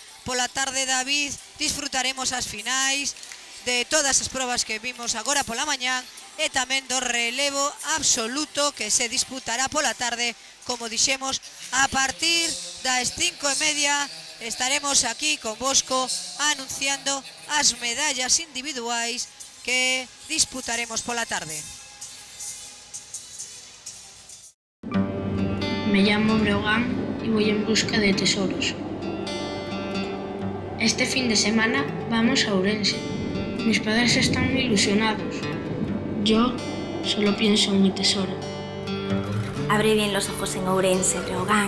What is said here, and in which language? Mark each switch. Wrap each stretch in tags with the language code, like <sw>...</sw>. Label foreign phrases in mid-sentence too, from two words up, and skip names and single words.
<gl>Pola tarde, David, disfrutaremos as finais de todas as probas que vimos agora pola mañán e tamén do relevo absoluto que se disputará pola tarde. Como dixemos, a partir das 5:30 estaremos aquí convosco anunciando as medallas individuais que disputaremos pola tarde.</gl> <es>Me llamo Breogán y voy en busca de tesoros. Este fin de semana vamos a Ourense. Mis padres están muy ilusionados. Yo solo pienso en mi tesoro. Abre bien los ojos en Ourense, Breogán.</es>